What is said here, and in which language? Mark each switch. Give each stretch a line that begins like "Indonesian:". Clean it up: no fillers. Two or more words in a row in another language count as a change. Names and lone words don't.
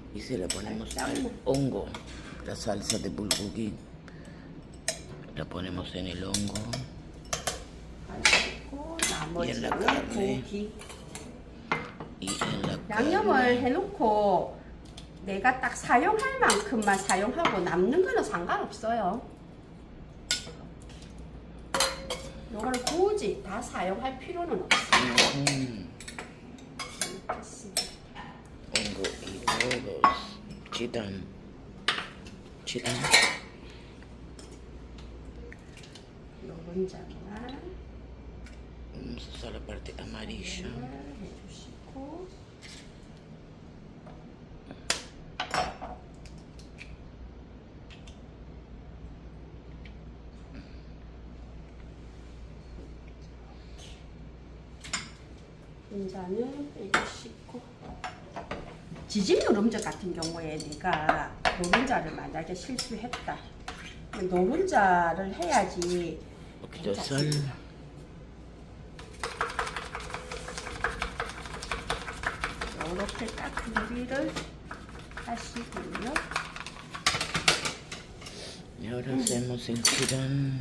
Spanish: si le ponemos al hongo, la salsa de bulgogi, la ponemos en el hongo y en la carne y en la
Korean: 양념을
Spanish: carne.
Korean: 해놓고 내가 딱 사용할 만큼만 사용하고 남는 거는 상관없어요. 요걸 굳이 다 사용할 필요는 없어요.
Spanish: Hongo y huevos, chitán, chitán.
Korean: 노른자만
Spanish: Vamos a usar la parte amarilla.
Korean: 해주시고 노른자는 빼주시고 지짐 노른자 같은 경우에 내가 노른자를 만약에 실수했다. 노른자를 해야지
Spanish: Un poquito de sal.
Korean: 이렇게 딱 준비를 하시고요.
Spanish: Y ahora hacemos el chitán.